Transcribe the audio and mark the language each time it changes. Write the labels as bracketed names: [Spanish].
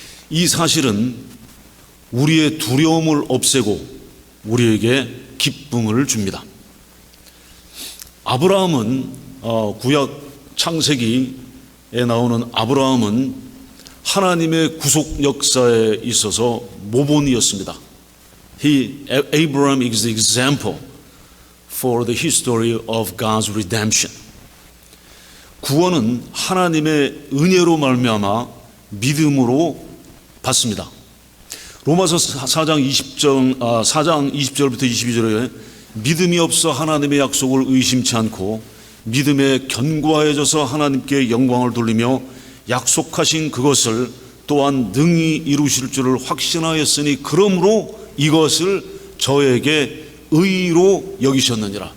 [Korean] 이 사실은 우리의 두려움을 없애고 우리에게 기쁨을 줍니다. 아브라함은 구약 창세기에 나오는 아브라함은 하나님의 구속 역사에 있어서 모본이었습니다. [English] Abraham is the example for the history of God's redemption. [Korean] 구원은 하나님의 은혜로 믿음으로 받습니다. 로마서 4장 20절부터 22절에 믿음이 없어 하나님의 약속을 의심치 않고 믿음에 견고하여져서 하나님께 영광을 돌리며 약속하신 그것을 또한 능히 이루실 줄을 확신하였으니 그러므로 이것을 저에게 의로 여기셨느니라.